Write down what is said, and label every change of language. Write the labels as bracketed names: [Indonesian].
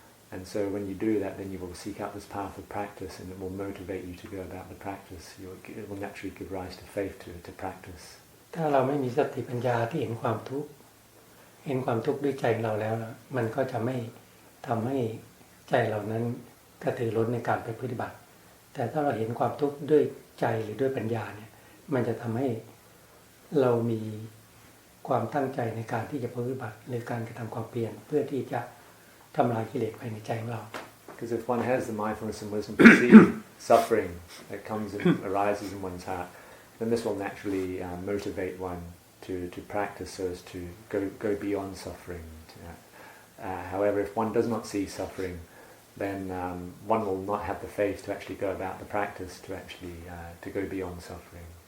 [English] And so when you do that, then you will seek out this path of practice, and it will motivate you to go about the practice. It will naturally give rise to faith to practice. [Thai] ถ้าเราไม่มีสติปัญญาที่เห็นความทุกข์ด้วยใจเราแล้วมันก็จะไม่ทำให้ใจเรานั้นกระตือร้นในการไปปฏิบัติแต่ถ้าเราเห็นความทุกข์ด้วยใจหรือด้วยปัญญาเนี่ยมันจะทำให้เรามีความตั้งใจในการที่จะปฏิบัติหรือการกระทำความเพียรเพื่อที่จะทำลายกิเลสภายในใจของเรา [English] Because if one has the mindfulness and wisdom to see suffering that comes and arises in one's heart, then this will naturally motivate one to practice so as to go beyond suffering. However, if one does not see suffering, then one will not have the faith to actually go about the practice to actually to go beyond suffering.